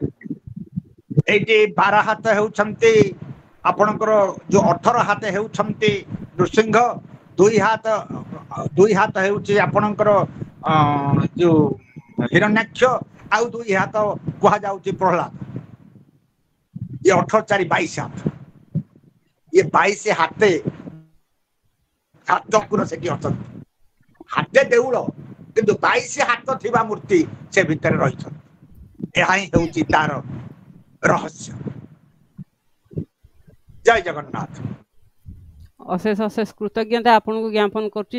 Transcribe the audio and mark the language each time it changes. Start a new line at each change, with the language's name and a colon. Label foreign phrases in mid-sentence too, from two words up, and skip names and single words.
Odia: ଏଇଠି 12 ହାତ ହେଉଛନ୍ତି ଆପଣଙ୍କର, ଯୋଉ 18 ହାତ ହେଉଛନ୍ତି ନୃସିଂହ। 2 ହାତ ହେଉଛି ଆପଣଙ୍କର ଯୋଉ ହିରଣ୍ୟାକ୍ଷ, ଆଉ 2 ହାତ କୁହାଯାଉଛି ପ୍ରହ୍ଲାଦ।
Hindi: ये 18 4 22 हाथ, ये 22 हाते
Odia: ହାତକୁର ସେଠି ଅଛନ୍ତି। ହାତେ ଦେଉଳ କିନ୍ତୁ 22 ହାତ ଥିବା ମୂର୍ତ୍ତି ସେ ଭିତରେ ରହିଛନ୍ତି। ଏହା ହିଁ ହେଉଛି ତାର ରହସ୍ୟ। ଜୟ ଜଗନ୍ନାଥ। ଅଶେଷ ଅଶେଷ କୃତଜ୍ଞତା ଆପଣଙ୍କୁ ଜ୍ଞାପନ କରୁଛି।